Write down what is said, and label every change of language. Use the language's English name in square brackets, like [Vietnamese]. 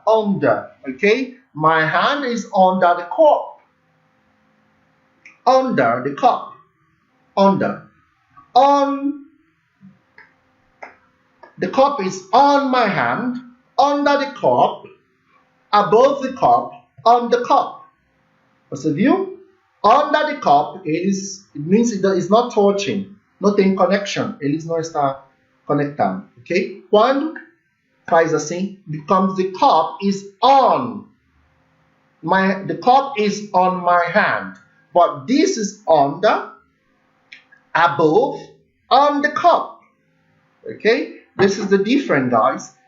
[English] Okay, my hand is under the cup. Under the cup, under, on, the cup is on my hand, under the cup, above the cup, on the cup. [Portuguese] Você viu? [English] Under the cup, it means it is not touching, [Portuguese] não tem connection, eles não estão conectando, [English] ok? [Portuguese] Quando faz assim, [English] becomes the cup is on, the cup is on my hand. But this is under, above, on the cup. Okay? This is the difference, guys.